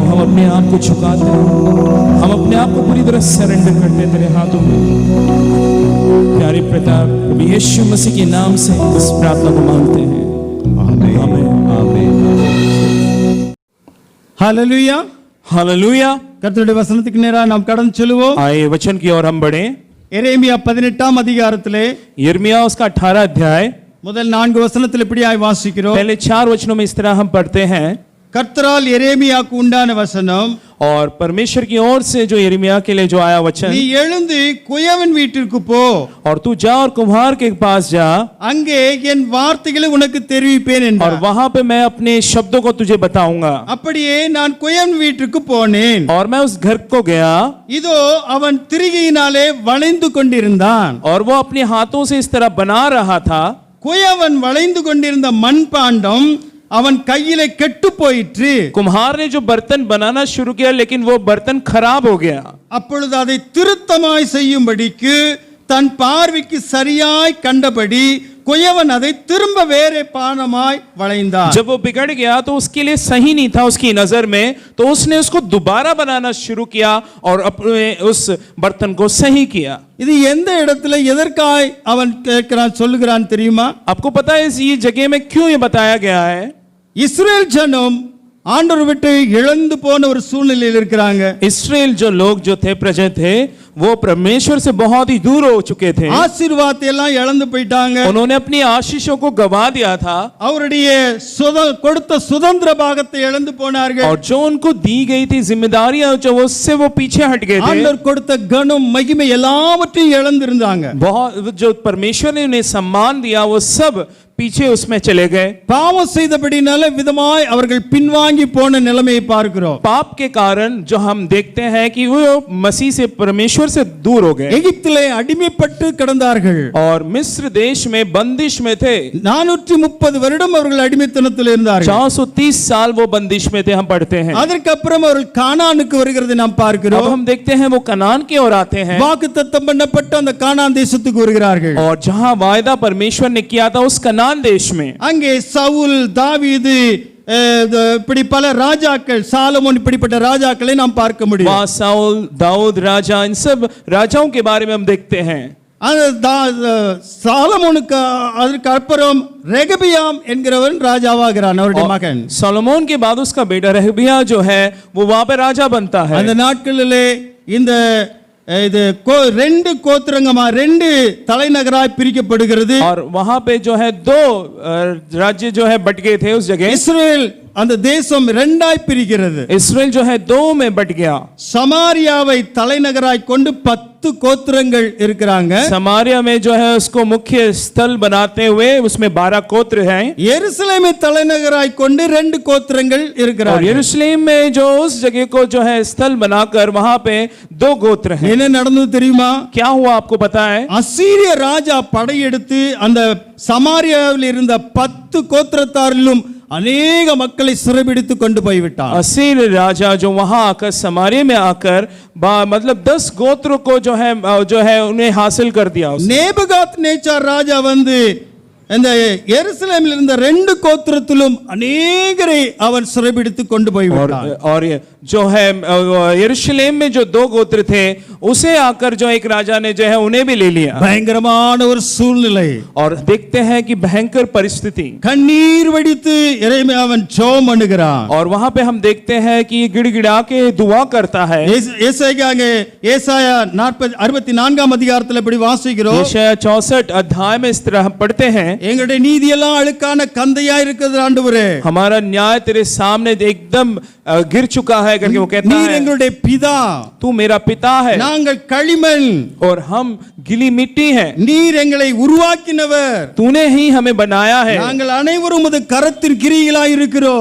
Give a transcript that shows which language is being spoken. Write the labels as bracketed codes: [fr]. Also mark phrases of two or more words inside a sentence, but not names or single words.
[hi] हम अपने आप को झुकाते हैं, हम अपने आप को पूरी तरह सरेंडर करते हैं तेरे हाथों में। प्यारे पिता प्रभु यीशु मसीह के नाम से इस प्रार्थना को मांगते हैं, आमीन आमीन। हालेलुया हालेलुया। [ta] கர்த்தருடைய வசனத்துக்கு நேரா நாம் கடந்து செல்வோம்। [hi] आए वचन की ओर हम बढ़े। [ta] எரேமியா 18ஆம் அதிகாரத்திலே [hi] यिर्मयाह उसका 18 अध्याय [ta] முதல் 4 வசனத்தில் இப்படியாய் வாசிக்கிறோம்। [hi] पहले 4 वचनों में इस तरह हम पढ़ते हैं। [ta] கர்த்தரால் எரேமியாவுக்கு உண்டான வசனம், [hi] और परमेश्वर की ओर से जो यिर्मयाह के लिए जो आया वचन, [ta] நீ எழுந்து குயவன் வீட்டிற்கு போ, [hi] और तू जा और कुम्हार के पास जा, [ta] அங்கே என் வார்த்தைகளை உனக்கு தெரிவிப்பேன் [hi] और [ta] என்றார்। [hi] वहां पे मैं अपने शब्दों को तुझे बताऊंगा। [ta] அப்படியே நான் குயவன் வீட்டிற்கு போனேன், [hi] और मैं उस घर को गया, [ta] இதோ அவன் திரிகையினாலே வளைந்து கொண்டிருந்தான்। [hi] और वो अपने हाथों से इस तरह बना रहा था। [ta] குயவன் வளைந்து கொண்டிருந்த மண்பாண்டம் அவன் கையிலே கெட்டு போயிற்று। [hi] कुम्हार ने जो बर्तन बनाना शुरू किया लेकिन वो बर्तन खराब हो गया। [ta] அப்பொழுது அதை திருத்தமாய் செய்யும்படிக்கு தன் பார்வைக்கு சரியாய் கண்டபடி குயவன் அதை திரும்ப வேறே பானமாய் வளைந்தான்। [hi] जब वो बिगड़ गया तो उसके लिए सही नहीं था उसकी नजर में, तो उसने उसको दोबारा बनाना शुरू किया और अपने उस बर्तन को सही किया। [ta] இது எந்த இடத்துல எதற்காய் அவன் கேட்கிறான் சொல்லுகிறான் தெரியுமா? [hi] आपको पता है इस ये जगह में क्यों ये बताया गया है? [ta] இஸ்ரேல் ஜனம் ஆண்டவர் விட்டு இழந்து போன ஒரு சூழ்நிலையில் இருக்கிறாங்க। [hi] इस्राएल जो लोग जो थे प्रजा थे वो परमेश्वर से बहुत ही दूर हो चुके थे। [ta] ஆசீர்வாதத்தை எல்லாம் இழந்து போயிட்டாங்க। [hi] उन्होंने अपनी आशीषों को गवा दिया था, [ta] அவருடைய கொடுத்த சுதந்திர பாகத்தை இழந்து போனார்கள்। [hi] और जो उनको दी गई थी जिम्मेदारियां जो उससे वो पीछे हट गए थे। [ta] ஆண்டவர் கொடுத்த கனம் மகிமை எல்லாவற்றையும் இழந்திருந்தாங்க। [hi] बहुत जो परमेश्वर ने उन्हें सम्मान दिया वो सब पीछे उसमें चले गए। [ta] பாவம் செய்தபடினால விதமாய் அவர்கள் பின்வாங்கி போன நிலைமையை பார்க்கிறோம்। [hi] पाप के कारण जो हम देखते हैं कि वो मसीह से परमेश्वर से दूर हो गए। [ta] எகிப்திலே அடிமைப்பட்டு கிடந்தார்கள், [hi] और मिस्र देश में बंदिश में थे। [ta] 430 வருடம் அவர்கள் அடிமைத்தனத்தில் இருந்தார்கள்। [hi] 430 साल वो बंदिश में थे, हम पढ़ते हैं। [ta] அதற்கு அப்புறம் அவர்கள் கானானுக்கு வருகிறதை நாம் [hi] अब [ta] பார்க்கிறோம்। [hi] हम देखते हैं वो कनान की ओर आते हैं, [ta] வாக்குத்தத்தம் பண்ணப்பட்ட அந்த கானான் தேசத்துக்கு வருகிறார்கள்। [hi] और जहां वायदा परमेश्वर ने किया था उस कनान देश में, [ta] அங்கே சவுல், தாவீது, இப்படி பல ராஜாக்கள், சாலமோன், இப்படிப்பட்ட ராஜாக்களை நாம் பார்க்க முடியும்। [hi] वहां साउल, दाऊद राजा, इन सब राजाओं के बारे में हम देखते हैं। [ta] சாலமோனுக்கு அதற்கு அப்புறம் ரெகபியாம் என்கிறவன் ராஜாவாகிறான், அவருடைய மகன்। [hi] सोलोमोन के बाद उसका बेटा रहबिया जो है वो वहां पे राजा बनता है। [ta] அந்த நாட்களிலே இந்த இது 2 கோத்திரங்கமா 2 தலைநகராய் பிரிக்கப்படுகிறது। [hi] और वहां पे जो है 2 राज्य जो है बट गए थे उस जगह। [ta] இஸ்ரேல் அந்த தேசம் இரண்டாய் பிரிகிறது. [hi] इस्राएल जो है दो में बट गया. [ta] சமாரியாவை தலைநகராய் கொண்டு 10 கோத்திரங்கள் இருக்கிறாங்க. [hi] समारिया में जो है उसको मुख्य स्थल बनाते हुए उसमें 12 गोत्र हैं. [ta] எருசலேமை தலைநகராய் கொண்டு 2 கோத்திரங்கள் [hi] और [ta] இருக்கிறாங்க. [hi] यरूशलेम में जो उस जगह को जो है स्थल बनाकर वहां पे 2 गोत्र हैं. [ta] என்ன நடந்தது தெரியுமா? [hi] क्या हुआ आपको पता है? [ta] அசீரிய ராஜா படையெடுத்து அந்த சமாரியாவில் இருந்த 10 கோத்திரத்தாரிலும் अनेक மக்களை சிறைபிடித்து கொண்டு போய் விட்டார். [hi] असीर राजा जो वहां आकर समारिया में आकर मतलब 10 गोत्रों को जो है उन्हें हासिल कर दिया. [ta] நேபுகாத்நேச்சார் ராஜா வந்து இந்த எருசலேமில் இருந்த 2 கோத்திரத்திலும் अनेகரை அவன் சிறைபிடித்து கொண்டு போய் விட்டான். [hi] और जो है यरूशलेम में जो 2 गोत्र थे उसे आकर जो एक राजा ने जो है उन्हें भी ले लिया. [ta] பயங்கரமான ஒரு சூழ்நிலை. [hi] और देखते हैं कि भयंकर परिस्थिति. [ta] கண்ணீர் வடித்து எரேமியா அவன் ஜெபம் பண்ணுகிறான். [hi] और वहां पे हम देखते हैं कि गिड़गिड़ा के दुआ करता है. [ta] ஏசாயா 64ஆம் அதிகாரத்தில் இப்படி வாசிக்கிறோம். [hi] यशायाह 64 अध्याय में इस तरह पढ़ते हैं, [ta] எங்களுடைய நீதி எல்லாம் அழுக்கான கந்தையா இருக்குது ஆண்டவரே. [hi] हमारा न्याय तेरे सामने एकदम गिर चुका है करके वो कहता [ta] நீர் [hi] है, [ta] எங்களுடைய பிதா, [hi] तू मेरा पिता है [ta] நாங்கள் களிமண், [hi] और हम गिली मिट्टी हैं. [ta] நீர் எங்களை உருவாக்கினவர், [hi] तूने ही हमें बनाया है [ta] நாங்கள் அனைவரும் உமது கரத்தின் கிரியைகளாய் இருக்கிறோம்.